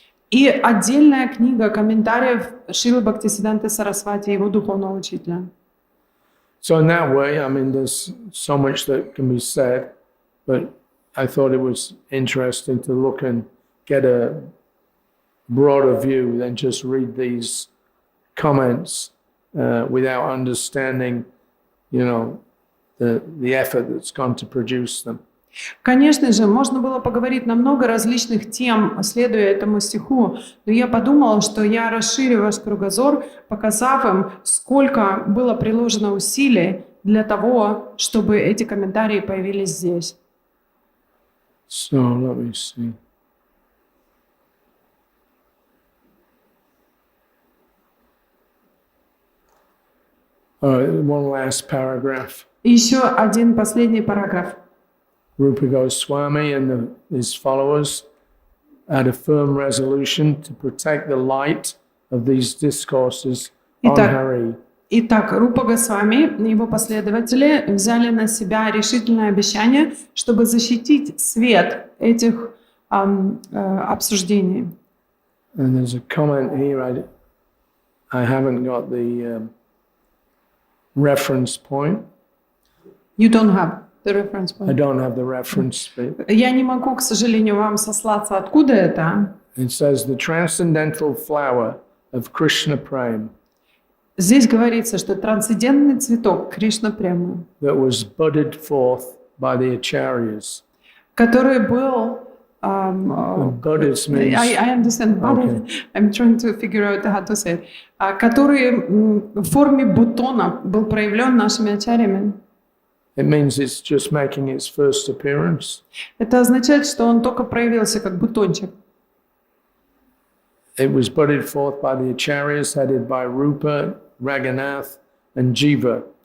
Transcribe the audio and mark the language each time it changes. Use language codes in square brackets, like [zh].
[ru] И отдельная книга комментариев Шрилы Бхактисиддханты Сарасвати, его духовного учителя. [en] So in that way, there's so much that can be said, but I thought it was interesting to look and get a broader view than just read these comments without understanding, the effort that's gone to produce them. [ru] Конечно же, можно было поговорить на много различных тем, следуя этому стиху, но я подумала, что я расширю ваш кругозор, показав им, сколько было приложено усилий для того, чтобы эти комментарии появились здесь. [en] So let me see. All right, one last paragraph. [ru] И еще один последний параграф. [en] Rupa Goswami and his followers had a firm resolution to protect the light of these discourses on Hari. [ru] Итак, Рупа Госвами и его последователи взяли на себя решительное обещание, чтобы защитить свет этих обсуждений. [en] And there's a comment here, I haven't got the reference point. You don't have the reference point. I don't have the reference bit. [ru] Я не могу, к сожалению, вам сослаться, откуда это. [en] It says the transcendental flower of Krishna Prem [ru] Здесь говорится, что трансцендентный цветок Кришна Према, [en] that was budded forth by the acharyas. [ru] который был [en] Budded means I understand, but Okay. I'm trying to figure out how to say it. [ru] Который в форме бутона был проявлен нашими ачарьями. [en] it means it's just making its first appearance. [ru] Это означает, что он только проявился как бутончик. [en] It was budded forth by the acharyas headed by Rupa, Raghunath, and Jiva.